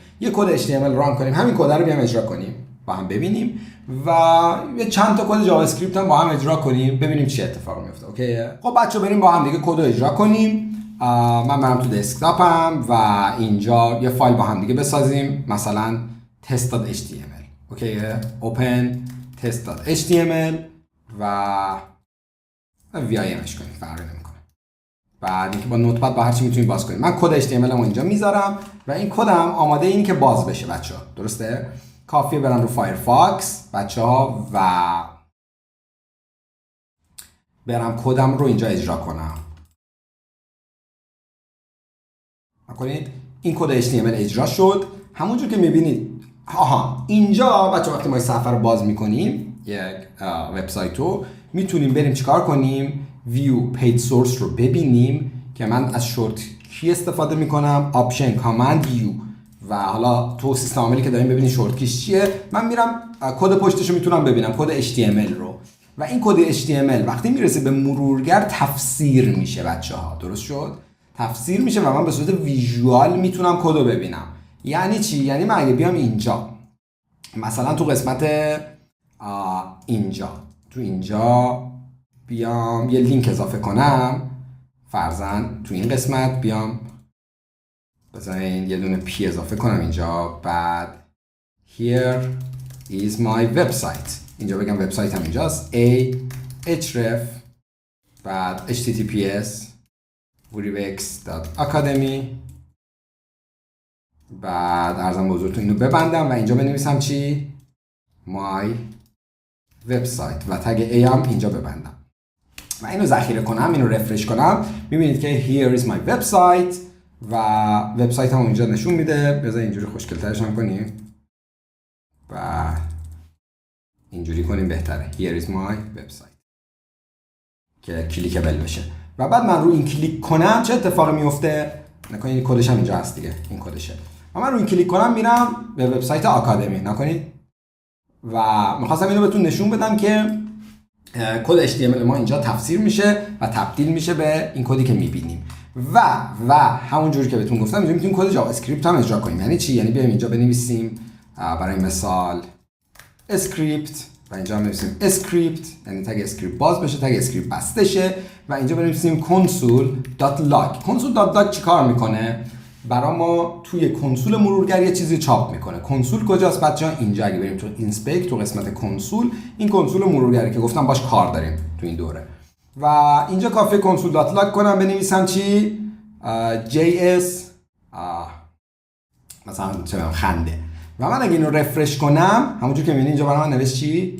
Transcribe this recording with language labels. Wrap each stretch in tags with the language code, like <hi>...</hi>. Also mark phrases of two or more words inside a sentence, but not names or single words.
<fa>یه کد HTML ران کنیم، همین کد رو بیام اجرا کنیم با هم ببینیم و یه چند تا کد جاوا اسکریپت هم با هم اجرا کنیم ببینیم چه اتفاقی میفته. اوکیه؟ خب بچه‌ها بریم با هم دیگه کد رو اجرا کنیم. من برم تو دسکتاپم و اینجا یه فایل با هم دیگه بسازیم، مثلا test.html. اوکیه؟ open test.html و VIMش کنیم، فرقی نمیکنه. بعد اینکه با نوتپد با هر چی میتونید باز کنید. من کد HTML رو اینجا میذارم و این کدم آماده این که باز بشه بچه‌ها. درسته؟ کافیه برم رو فایرفاکس بچه‌ها و برم کدم رو اینجا اجرا کنم. کنید این کد HTML اجرا شد. همونجور که میبینید اینجا بچه‌ها وقتی ما صفحه رو باز میکنیم یک وبسایت رو میتونیم بریم چیکار کنیم،</fa> <en>view page source</en> <fa>رو ببینیم که من از شورت کی استفاده میکنم،</fa> <en>option command view</en> <fa>و حالا تو سیستم عاملی که داریم ببینید شورت کیش چیه. من میرم کد پشتش رو میتونم ببینم، کد HTML رو، و این کد HTML وقتی میرسه به مرورگر تفسیر میشه بچه‌ها. درست شد؟ تفسیر میشه و من به صورت ویژوال میتونم کد رو ببینم. یعنی چی؟ یعنی من اگه بیام اینجا مثلا تو قسمت اینجا بیام یه لینک اضافه کنم، فرضاً تو این قسمت بیام بذارین یه دونه پی اضافه کنم اینجا، بعد</fa> <en>here is my website،</en> <fa>اینجا بگم وبسایت هم اینجاست، href بعد https vurivex.academy، بعد عرضم بزرگتون اینو ببندم و اینجا بنویسم چی؟</fa> <en>my website</en> <fa>و تگ A هم اینجا ببندم و اینو ذخیره کنم، اینو رفرش کنم، میبینید که</fa> <en>here is my website</en> <fa>و وبسایت هم اینجا نشون میده. بذار اینجوری خوشگل‌ترش هم کنیم و اینجوری کنیم بهتره،</fa> <en>here is my website</en> <fa>که کلیکبل بشه. و بعد من رو این کلیک کنم چه اتفاقی میفته؟ نکنید این کدش هم اینجا هست دیگه، این کدشه. و من رو این کلیک کنم میرم به وبسایت آکادمی، نکنید و میخواستم اینو بهتون نشون بدم که کد HTML ما اینجا تفسیر میشه و تبدیل میشه به این کدی که میبینیم و همونجوری که بهتون گفتم اینجا میتونیم کد جاوا اسکریپت هم اجرا کنیم. یعنی چی؟ یعنی بیایم اینجا بنویسیم برای مثال اسکریپت و اینجا هم بنویسیم اسکریپت، یعنی تگ اسکریپت باز بشه، تگ اسکریپت بسته شه و اینجا بنویسیم console.log. console.log چی کار میکنه؟ برای ما توی کنسول مرورگر یه چیزی چاپ میکنه. کنسول کجاست بچه‌ها؟ اینجا اگه بریم تو اینسپکت تو قسمت کنسول، این کنسول مرورگری که گفتم باش کار داریم تو این دوره و اینجا کافیه console.log کنم بنویسم چی؟ js مثلا چه خنده و من اگه اینو رفرش کنم همونجور که میبینید اینجا برای من نوشت چی؟</fa>